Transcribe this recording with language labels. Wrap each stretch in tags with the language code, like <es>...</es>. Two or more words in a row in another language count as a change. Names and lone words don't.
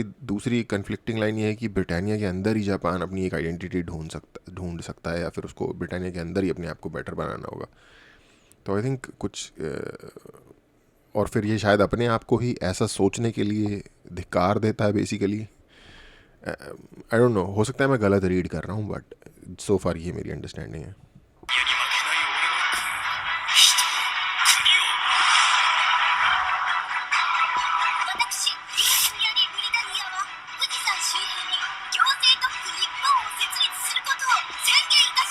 <hi>दूसरी</hi> <en>conflicting line</en> <hi>ये है कि ब्रिटानिया के अंदर ही जापान अपनी एक आइडेंटिटी ढूंढ सकता है या फिर उसको ब्रिटानिया के अंदर ही अपने आप को बेटर बनाना होगा। तो</hi> <en>I think</en> <hi>कुछ और फिर ये शायद अपने आप को ही ऐसा सोचने के लिए धिक्कार देता है बेसिकली।</hi> <en>I don't know,</en> <hi>हो सकता है मैं गलत रीड कर रहा हूँ,</hi> <en>but so far</en> <hi>ये मेरी अंडरस्टैंडिंग है।</hi> <ja>私、リースミアリー・ブリタニアは富士山周辺に行政特区日本を設立することを宣言</ja>